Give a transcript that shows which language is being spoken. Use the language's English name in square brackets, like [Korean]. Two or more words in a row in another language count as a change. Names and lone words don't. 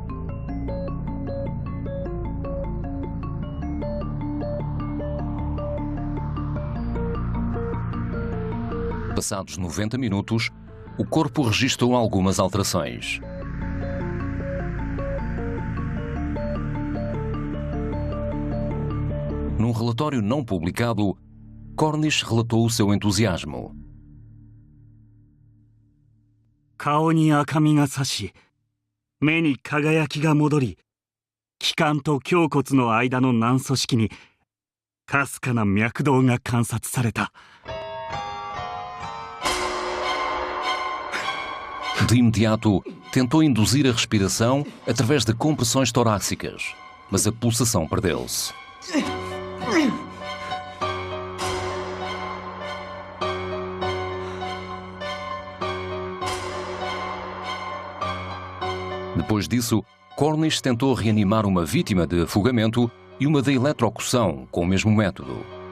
[Portuguese] Passados 90 minutos, o corpo registrou algumas alterações. Num relatório não publicado, Cornish relatou o seu entusiasmo. [Japanese] 顔に赤みが差し、目に輝きが戻り、気管と胸骨の間の軟組織にかすかな脈動が観察された。 [Portuguese] De imediato, tentou induzir a respiração através de compressões torácicas, mas a pulsação perdeu-se. Depois disso, Cornish tentou reanimar uma vítima de afogamento e uma de eletrocução com o mesmo método.